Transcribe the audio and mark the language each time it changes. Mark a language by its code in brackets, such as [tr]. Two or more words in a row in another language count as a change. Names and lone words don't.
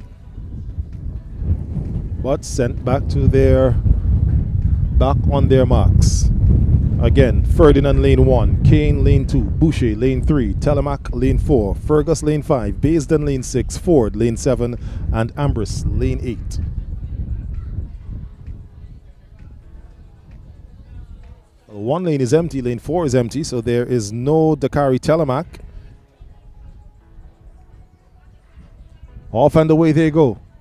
[en] but sent back on their marks. Again, Ferdinand lane 1, Kane lane 2, Boucher lane 3, Telemac lane 4, Fergus lane 5, Baisden lane 6, Ford lane 7, and Ambrose lane 8. One lane is empty, lane 4 is empty, so there is no Dakari Telemac. Off and away they go.